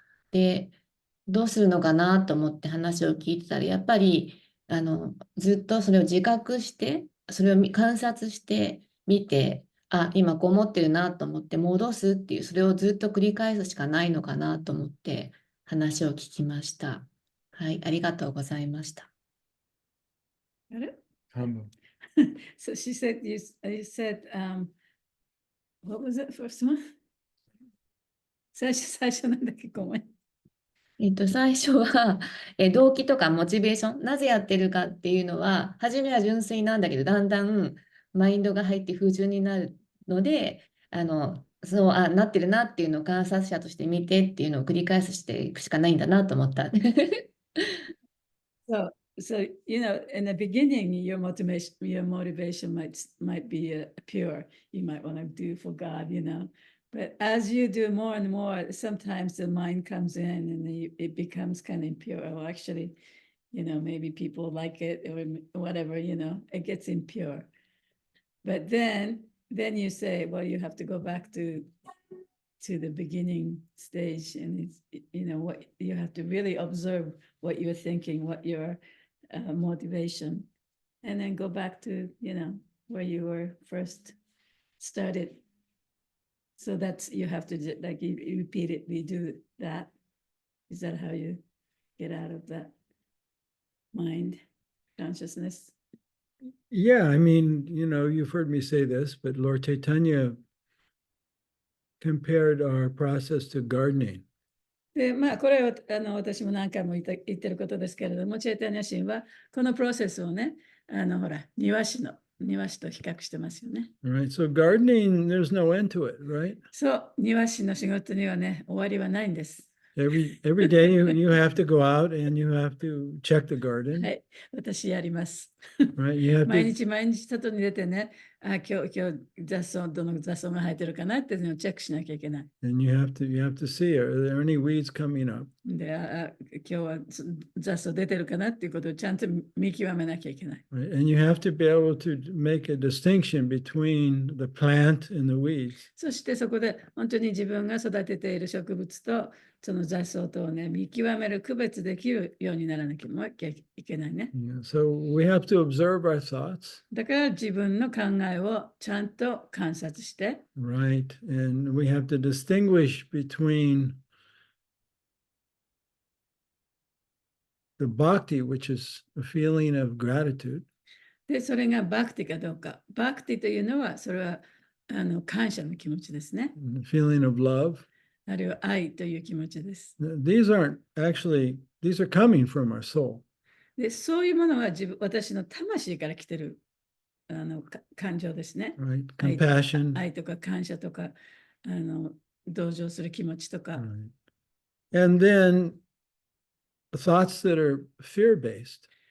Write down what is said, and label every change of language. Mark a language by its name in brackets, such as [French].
[Japanese] で、どうするのかなと思って話を聞いてたら、やっぱりずっとそれを自覚して、それを観察して見て、今こう思ってるなと思って戻すっていう、それをずっと繰り返すしかないのかなと思って話を聞きました。はい、ありがとうございました。あれ [English] Humble. So she said, you said, what was it first one? [Japanese] 最初なんだっけ、ごめん。最初は、動機とかモチベーション、なぜやってるかっていうのは、初めは純粋なんだけど、だんだんマインドが入って不純になるので、そう、なってるなっていうのを観察者として見てっていうのを繰り返していくしかないんだなと思った。 [English] So in the beginning, your motivation might be pure. You might want to do for God, But as you do more and more, sometimes the mind comes in and it becomes kind of impure. Or actually, maybe people like it or whatever, it gets impure. But then you say, well, you have to go back to the beginning stage, and it's, what you have to really observe what you're thinking, what your motivation, and then go back to where you were first started. So that's, you have to like you repeatedly do that. Is that how you get out of that mind consciousness? Yeah, I mean, you've heard me say this, but Lord Chaitanya compared our process to gardening. [Japanese] で、これは私も何回も言ってることですけれども、チェイタニア神はこのプロセスをね、ほら、庭師と比較してますよね。 [English] Right. So gardening, there's no end to it, right? [Japanese] そう、庭師の仕事にはね、終わりはないんです。 [English] Every day you have to go out and you have to check the garden. [Japanese] はい、私やります。 [English] Right. You have [Japanese] 毎 [English] to [Japanese] 日外に出てね、今日どの雑草が生えてるかなっていうのをチェックしなきゃいけない。 [English] and you have to see, are there any weeds coming up? [Japanese] で、今日は雑草出てるかなっていうことをちゃんと見極めなきゃいけない。 [English] Right. And you have to be able to make a distinction between the plant and the weeds. [Japanese] そしてそこで本当に自分が育てている植物とその雑草とをね、見極める、区別できるようにならなきゃいけないね。 [English] Yeah. So we have to observe our thoughts. [Japanese] だから自分の考えをちゃんと観察して、 [English] Right. And we have to distinguish between the bhakti, which is a feeling of gratitude. [Japanese] で、それがバクティかどうか。バクティというのは、それは感謝の気持ちですね。 [English] The feeling of love. [Japanese] あるいは愛という気持ちです。 [English] These are coming from our soul. [Japanese] で、そういうものは私の魂から来てる感情ですね。 [English] Right. Compassion. [Japanese] 愛とか感謝とか、同情する気持ちとか。 [English] Right. And then thoughts that are fear-based.